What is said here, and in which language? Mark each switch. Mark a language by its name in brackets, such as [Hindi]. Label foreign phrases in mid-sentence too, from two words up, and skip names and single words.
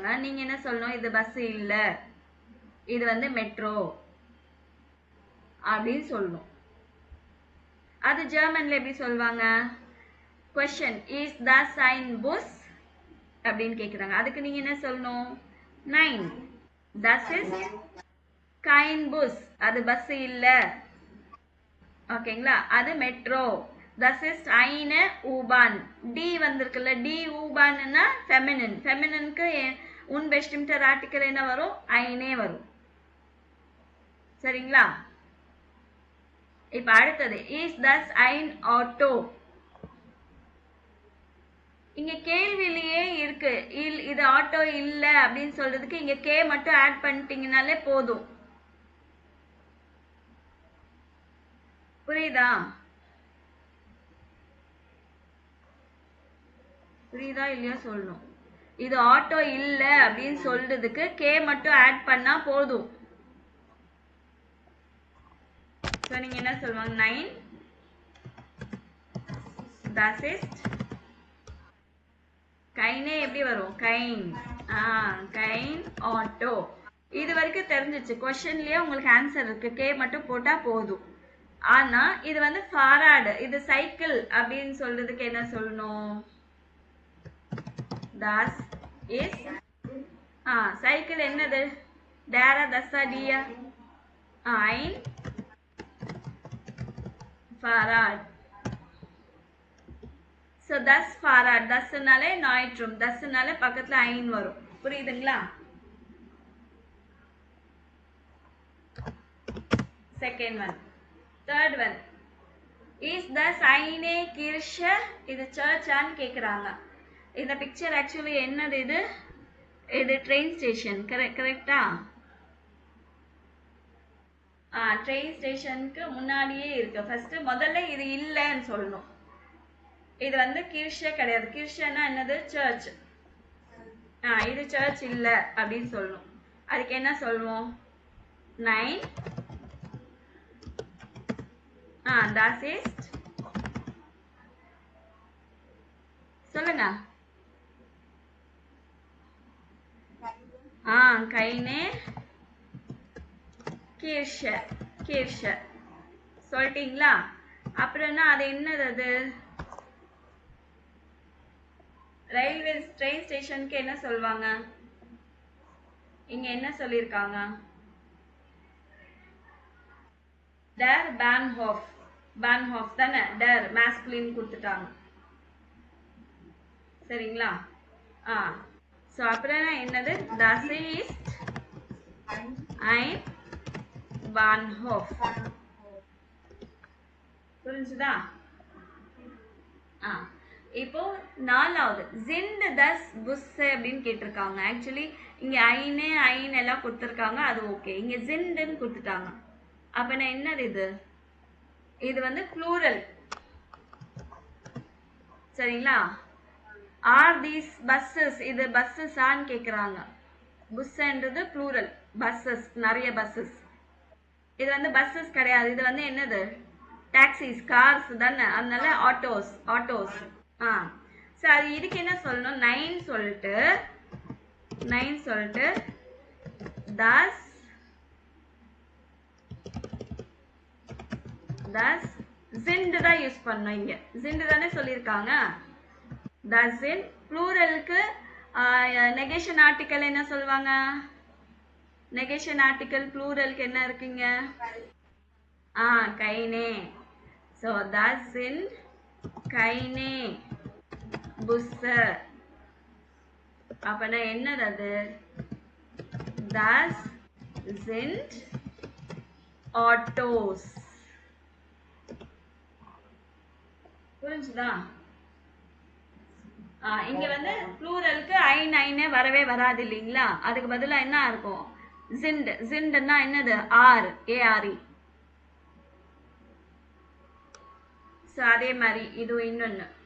[Tamil] நீங்க என்ன சொல்லணும்? இது பஸ் இல்ல, இது வந்து மெட்ரோ அப்படின்னு சொல்லணும். அது ஜெர்மன்ல எப்படி சொல்வாங்க? [German] கொஸ்டின் ist das kein Bus [Tamil] அப்படின்னு கேக்குறாங்க. அதுக்கு நீங்க என்ன சொல்லணும்? 9 [German] das ist kein Bus. [Tamil] அது பஸ் இல்ல. ஓகேங்களா? அது மெட்ரோ. [German] Das ist eine U-Bahn. [Tamil] டி வந்திருக்குல்ல, [German] die U-Bahn- [Tamil] னா ஃபெமினின். ஃபெமினினுக்கு [German] unbestimmter Artikel [Tamil] என்ன வரும்? eine வரும். சரிங்களா? இப்ப அடுத்தது [German] is das ein Auto. [Tamil] இங்க கேள்வியிலேயே இருக்கு, இது ஆட்டோ இல்ல அப்படின்னு சொல்றதுக்கு இங்க கே மட்டும் ஆட் பண்ணிட்டீங்கனாலே போதும். புரியுதா? புரியுதா இல்லையா சொல்லணும். இது ஆட்டோ இல்ல அப்படின்னு சொல்றதுக்கு கே மட்டும் ஆட் பண்ணா போதும். நீங்க என்ன சொல்லுவாங்க? 9 [German] das ist keine [Tamil] எப்படி வரும்? கைன். [German] kein Auto. [Tamil] இது வரைக்கும் தெரிஞ்சிச்சு. கொஸ்டின்லயே உங்களுக்கு ஆன்சர் இருக்கு, கே மட்டும் போட்டா போதும். ஆனா இது வந்து ஃபாராட், இது சைக்கிள் அப்படின்னு சொல்றதுக்கு என்ன சொல்லணும்? [German] das ist [Tamil] சைக்கிள் என்னது? டேரா தஸ்ஸா டியா? [German] ein Fahrrad. So das Fahrrad. [Tamil] dasனாலே நாய்ட்ரும், dasனாலே பக்கத்துல ein வரும். புரியுதுங்களா? [English] second one. third one [German] is das eine Kirche. [Tamil] இது சர்ச்சான்னு கேக்குறாங்க. இந்த பிக்சர் ஆக்சுவலி என்னது? இது [English] train station. [Tamil] கரெக்டா? [English] train stationக்கு [Tamil] முன்னாடியே இருக்கு. ஃபர்ஸ்ட் முதல்ல இது இல்லைன்னு சொல்லணும். இது வந்து கிர்ஷே கிடையாது. கிர்ஷேனா என்னது? சர்ச். இது சர்ச் இல்ல அப்படின்னு சொல்லணும். அதுக்கு என்ன சொல்லுவோம்? 9 [German] das ist [Tamil] சொல்லுங்க. [German] keine Kirche. [Tamil] கிர்ஷே சொல்லிட்டீங்களா? அப்புறம்னா அது என்னது? அது [English] railway train stationக்கு [Tamil] என்ன சொல்வாங்க? இங்க என்ன சொல்லிருக்காங்க? [German] der Bahnhof. [Tamil] பேன்ஹோஃப் தானே? [German] der maskulin [Tamil] கொடுத்துட்டாங்க. சரிங்களா? சோ அப்புறம் என்னது? [German] das ist ein Bahnhof. [Tamil] புரிஞ்சுதா? இப்போ நாலாவது [German] sind das Busse [Tamil] அப்படின்னு கேட்டிருக்காங்க. ஆக்சுவலி இங்க ஐன் எல்லாம் கொடுத்துருக்காங்க, அது ஓகே. இங்க சிண்டுன்னு கொடுத்துட்டாங்க. அப்ப நான் என்னது இது? இது வந்து ப்ளூரல். [English] சரிங்களா? are these buses. [Tamil] இது பஸ்ஸஸான்னு கேக்குறாங்க. புஸ்ன்றது ப்ளூரல். பஸ்ஸஸ், நிறைய பஸ்ஸஸ். இது வந்து பஸ்ஸஸ் கிடையாது. இது வந்து என்னது? டாக்ஸிஸ், கார்ஸ் தானே. அதனால ஆட்டோஸ். ஆட்டோஸ். சரி, இதுக்கு என்ன சொல்லணும்? 9 சொல்லிட்டு [German] das sind [Tamil] தான் யூஸ் பண்ணணும். இங்க sind தானே சொல்லியிருக்காங்க. [German] das sind [Tamil] ப்ளூரலுக்கு [English] negation article [Tamil] என்ன சொல்லுவாங்க? [English] negation article [Tamil] ப்ளூரலுக்கு என்ன இருக்குங்க? [German] கைனே. so das sind keine Busse. [Tamil] அப்பனா என்னது அது? [German] das sind Autos. [Tamil] புரிஞ்சுதா? இங்க வந்து ப்ளூரலுக்கு ஐ நைனே வரவே வராது இல்லைங்களா? அதுக்கு பதிலா என்ன இருக்கும்? ஜிண்ட். ஜிண்ட்னா என்னது? ஆர், ஏஆர்இ. ஸோ அதே மாதிரி இது இன்னொன்று.